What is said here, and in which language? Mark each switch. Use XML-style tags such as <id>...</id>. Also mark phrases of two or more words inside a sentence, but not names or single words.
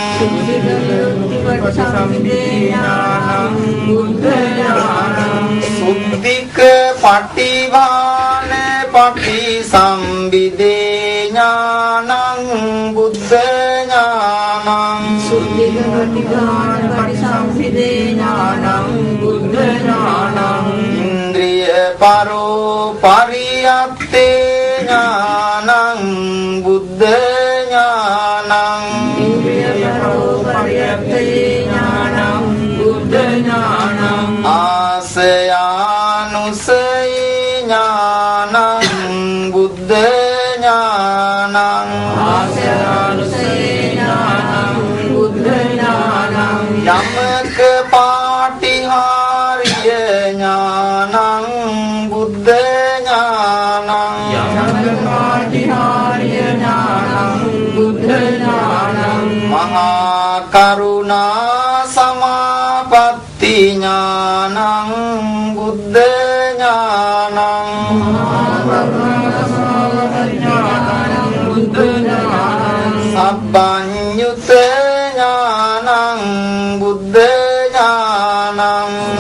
<pi>සුද්ධික පටිවාන පටිසම්භිදේ ඥානං බුද්ධ ඥානං ඉන්ද්‍රිය පරෝ පරියත්තේ ඥානං බුද්ධ ඥානං ආසයානුසය ඥානං බුද්ධ ඥානං යමක පාටිහාරිය ඥානං බුද්ධ ඥානං මහා කරුණා සමාපatti ඥානං බුද්ධ ඥානං සබ්බඤ්ඤුත ඥානං බුද්ධ ඥානං</pi>